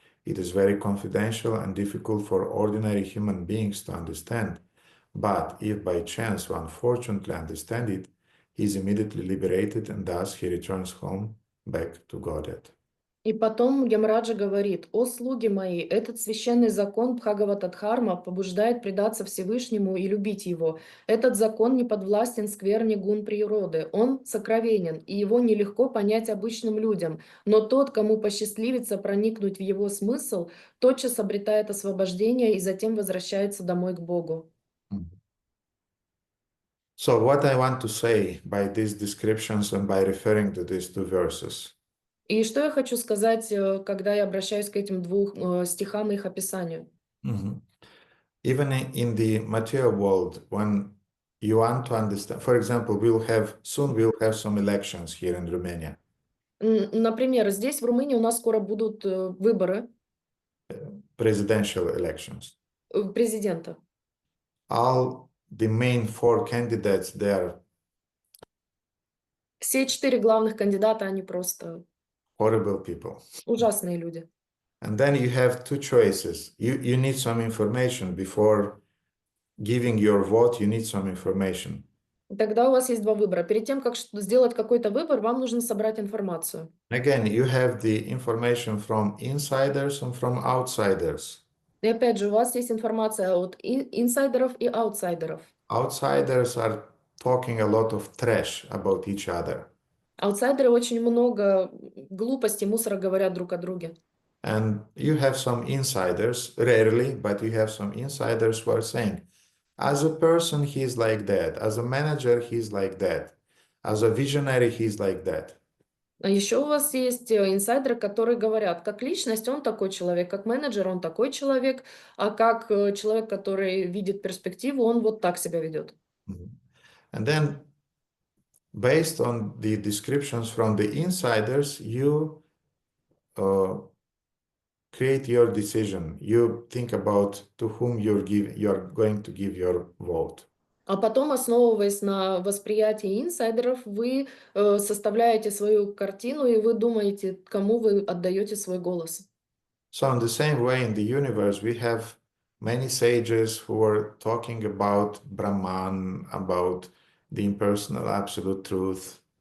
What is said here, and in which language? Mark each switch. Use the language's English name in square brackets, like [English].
[English] It is very confidential and difficult for ordinary human beings to understand. But if by chance one fortunately understands it, he is immediately liberated, and thus he returns home back to Godhead. [Russian] И потом Ямраджа говорит: «О слуги мои, этот священный закон Бхагаватадхарма побуждает предаться Всевышнему и любить его. Этот закон не подвластен скверне гун природы, он сокровенен, и его нелегко понять обычным людям, но тот, кому посчастливится проникнуть в его смысл, тотчас обретает освобождение и затем возвращается домой к Богу». [English] So what I want to say by these descriptions and by referring to these two verses. [Russian] И что я хочу сказать, когда я обращаюсь к этим двум стихам и их описанию? [English] Even in the material world, when you want to understand, for example, soon we'll have some elections here in Romania. [Russian] Например, здесь, в Румынии, у нас скоро будут выборы [English] Presidential elections. [Russian] Президента. [English] All the main four candidates there. [Russian] Все 4 главных кандидата, они просто [English] Horrible people. [Russian] ужасные люди. [English] And then you have two choices. You need some information before giving your vote. You need some information. [Russian] Тогда у вас есть два выбора. Перед тем, как сделать какой-то выбор, вам нужно собрать информацию. [English] Again, you have the information from insiders and from outsiders. [Russian] И опять же, у вас есть информация от инсайдеров и аутсайдеров. [English] Outsiders are talking a lot of trash about each other. [Russian] Аутсайдеры очень много глупостей, мусора говорят друг о друге. [English] And you have some insiders, rarely, but you have some insiders who are saying, as a person, he's like that. As a manager, he's like that. As a visionary, he's like that. [Russian] А еще у вас есть инсайдеры, которые говорят, как личность он такой человек, как менеджер он такой человек, а как человек, который видит перспективу, он вот так себя ведет. [English] And then, based on the descriptions from the insiders, you create your decision. You think about to whom you're going to give your vote. [Russian] А потом, основываясь на восприятии инсайдеров, вы составляете свою картину, и вы думаете, кому вы отдаете свой голос. [English] So in the same way, in the universe, we have many sages who are talking about Brahman, about the impersonal absolute truth.